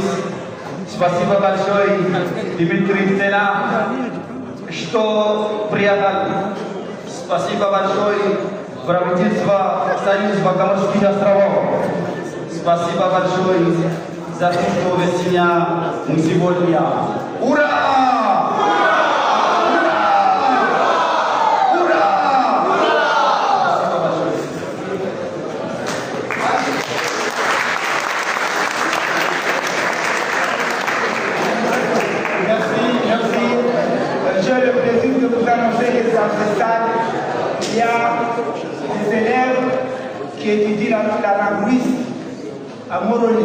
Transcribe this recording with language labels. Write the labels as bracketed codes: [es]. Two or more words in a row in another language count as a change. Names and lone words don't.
[ru] Спасибо большое, Дмитрий Стена, что приехали. Спасибо большое, правительство Союза Коморских островов. Спасибо большое за то, что вы сегодня. Ура! [fr] J'ai le plaisir de vous annoncer que dans ce stade, il y a des élèves qui étudient la linguistique à Moroni.